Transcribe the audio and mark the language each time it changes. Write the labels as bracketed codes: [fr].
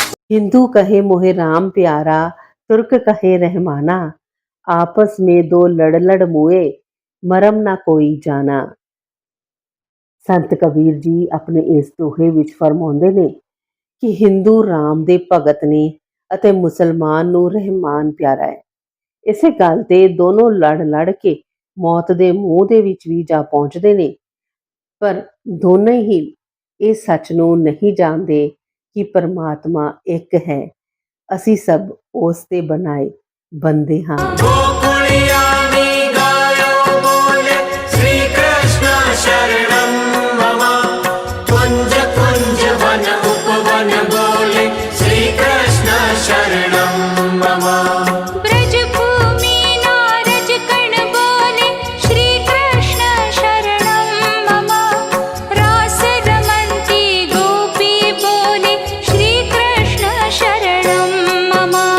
[hi] हिंदू कहे मोहे राम प्यारा, तुर्क कहे रहमाना, आपस में दो लड़ लड़ मुए, मरम ना कोई जाना। संत कबीर जी अपने इस [pa] ਦੋਹੇ ਵਿੱਚ ਫਰਮਾਉਂਦੇ ਨੇ ਕਿ ਹਿੰਦੂ ਰਾਮ ਦੇ ਭਗਤ ਨੇ ਅਤੇ ਮੁਸਲਮਾਨ ਨੂੰ ਰਹਿਮਾਨ ਪਿਆਰਾ ਹੈ। ਇਸੇ ਗੱਲ ਤੇ ਦੋਨੋਂ ਲੜ ਕੇ ਮੌਤ ਦੇ ਮੂੰਹ ਦੇ ਵਿੱਚ ਵੀ ਜਾ ਪਹੁੰਚਦੇ ਨੇ, ਪਰ ਦੋਨੇ ਹੀ ਇਸ ਸੱਚ ਨੂੰ ਨਹੀਂ ਜਾਣਦੇ ਕਿ ਪਰਮਾਤਮਾ ਇੱਕ ਹੈ, ਅਸੀਂ ਸਭ ਉਸ ਦੇ ਬਣਾਏ ਬੰਦੇ ਹਾਂ। [hi] गोकुलिया में गायो बोले श्री कृष्ण शरणम मम, कुंज कुंज वन उपवन बोले श्री कृष्ण शरणम मम। ब्रजभूमि नारज कण बोले श्री कृष्ण शरणं मम, रास रमन्ति गोपी बोले श्री कृष्ण शरणं मम।